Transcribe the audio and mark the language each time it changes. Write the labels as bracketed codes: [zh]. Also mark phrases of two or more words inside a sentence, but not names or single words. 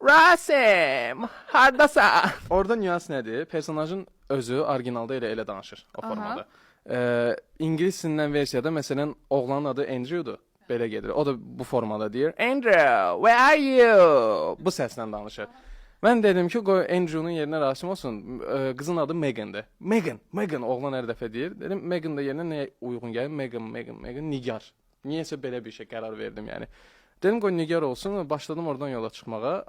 [az] Rasim, hardasan? Orada nüans nədir? Personajın özü orijinalda elə danışır o formada. İngilis dilindən versiyada məsələn oğlanın adı Andrew'dur. Belə gedir. O da bu formada deyir. [en] Andrew, where are you? [az] Bu səslə danışır. Mən dedim ki, qoy Andrew'nun yerinə Rasim olsun. Qızın adı Megan'dır. Megan oğlan hər dəfə deyir. Dedim Megan da yerinə nəyə uyğun gəlir? Megan, Nigar. Niyəsə belə bir şey qərar verdim yəni. Dedim qoy Nigar olsun. Başladım oradan yola çıxmağa.